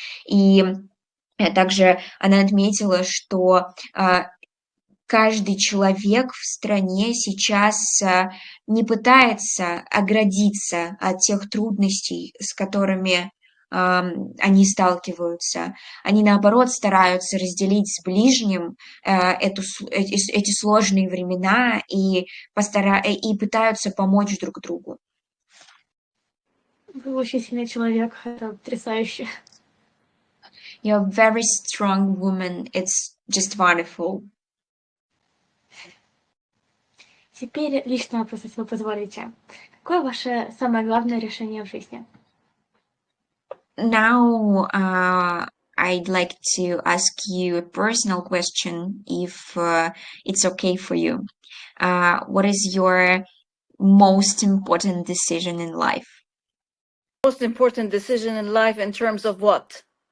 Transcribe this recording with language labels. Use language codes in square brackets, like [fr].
[ru] И также она отметила, что каждый человек в стране сейчас не пытается оградиться от тех трудностей, с которыми они сталкиваются. Они, наоборот, стараются разделить с ближним эти сложные времена и пытаются помочь друг другу. Вы очень сильный человек, это потрясающе. [en] You're a very strong woman. It's just wonderful. [ru] Теперь личный вопрос, если вы позволите. Какое ваше самое главное решение в жизни? [en] Now, I'd like to ask you a personal question, if it's okay for you. What is your most important decision in life? Most important decision in life in terms of what?